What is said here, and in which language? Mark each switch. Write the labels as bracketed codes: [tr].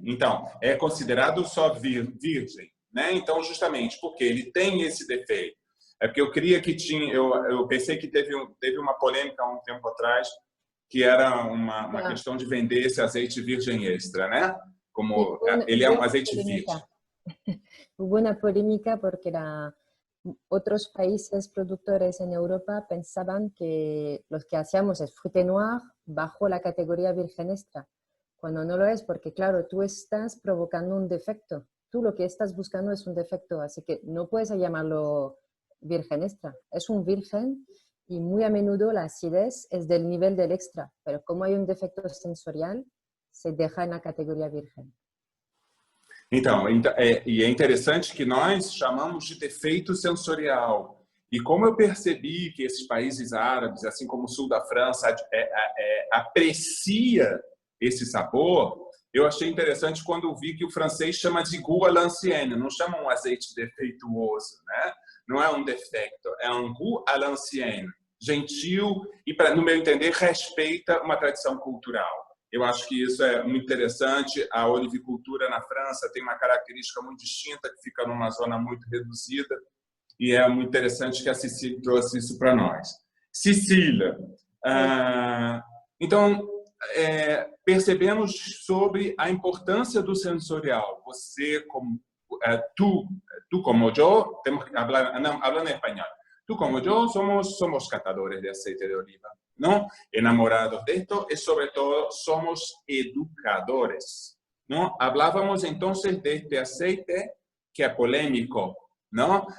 [pt] Então, é considerado só virgem. Né? Então, justamente porque ele tem esse defeito. É porque eu queria que tinha... Eu pensei que teve uma polêmica há um tempo atrás, que era uma questão de vender esse azeite virgem extra, né? Como ele é um azeite virgem. [es] Hubo una polémica porque otros países productores en Europa pensaban que lo que hacíamos es fruité noir bajo la categoría virgen extra, cuando no lo es, porque claro, tú estás provocando un defecto. Tú lo que estás buscando es un defecto, así que no puedes llamarlo virgen extra. Es un virgen y muy a menudo la acidez es del nivel del extra, pero como hay un defecto sensorial, se deja en la categoria virgen. [pt] Então, e é interessante que nós chamamos de defeito sensorial. E como eu percebi que esses países árabes, assim como o sul da França, aprecia esse sabor, eu achei interessante quando eu vi que o francês chama de [fr] goût à l'ancienne, [pt] não chama um azeite defeituoso, né? Não é um defecto, é um [fr] goût à l'ancienne, [pt] gentil e, no meu entender, respeita uma tradição cultural. Eu acho que isso é muito interessante. A olivicultura na França tem uma característica muito distinta, que fica numa zona muito reduzida, e é muito interessante que a Cecília trouxe isso para nós. Cecília, então, percebemos sobre a importância do sensorial. Você, [es] como tú como yo, [pt] temos que [es] hablar, hablando en español. Tú como yo somos catadores de aceite de oliva, ¿no? Enamorados de esto y sobre todo somos educadores, ¿no? Hablábamos entonces de este aceite que es polémico, ¿no?